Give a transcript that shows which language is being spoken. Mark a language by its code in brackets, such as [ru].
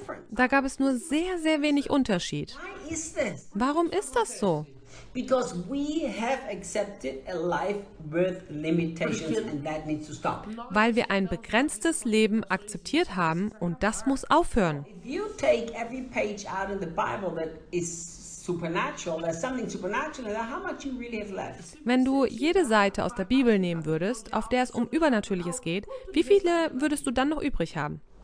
[de] Da gab es nur sehr, sehr wenig Unterschied. Warum ist das so? [en] Because we have accepted a life with limitations and that needs to stop. [de] Weil wir ein begrenztes Leben akzeptiert haben und das muss aufhören. [en] If you take every page out in the Bible that is supernatural, there's something supernatural, then how much you really have left? [de] Wenn du jede Seite aus der Bibel nehmen würdest, auf der es um Übernatürliches geht, wie viele würdest du dann noch übrig haben?